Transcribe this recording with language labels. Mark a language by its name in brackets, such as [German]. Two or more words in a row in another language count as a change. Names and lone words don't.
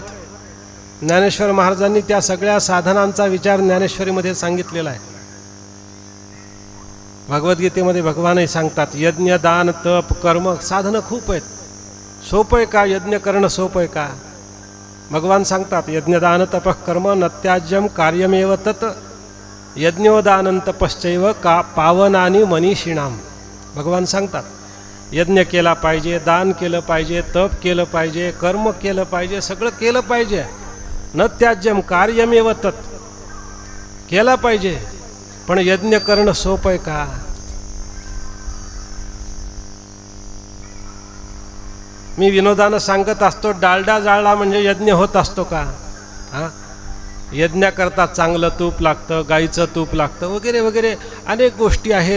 [Marathi] ज्ञानेश्वर महाराजांनी त्या सगळ्या साधनांचा विचार ज्ञानेश्वरीमध्ये सांगितलेला आहे. भगवद्गीतेमध्ये भगवानही सांगतात, यज्ञ दान तप कर्म साधनं खूप आहेत. सोपं आहे का यज्ञ करणं? सोपं आहे का? भगवान सांगतात, [Sanskrit] यज्ञदान तप कर्म नत्याज्यम कार्यमेव तत् यज्ञोदानं तपश्चैव का पावनानी मनीषिणाम. [Marathi] भगवान सांगतात, यज्ञ केला पाहिजे, दान केलं पाहिजे, तप केलं पाहिजे, कर्म केलं पाहिजे, सगळं केलं पाहिजे. [Sanskrit] न त्याज्यम कार्यमेव तत्. [Marathi] केला पाहिजे, पण यज्ञ करणं सोपं आहे का? मी विनोदानं सांगत असतो, डालडा जाळला म्हणजे यज्ञ होत असतो का? हा, यज्ञाकरता चांगलं तूप लागतं, गाईचं तूप लागतं, वगैरे वगैरे अनेक गोष्टी आहेत.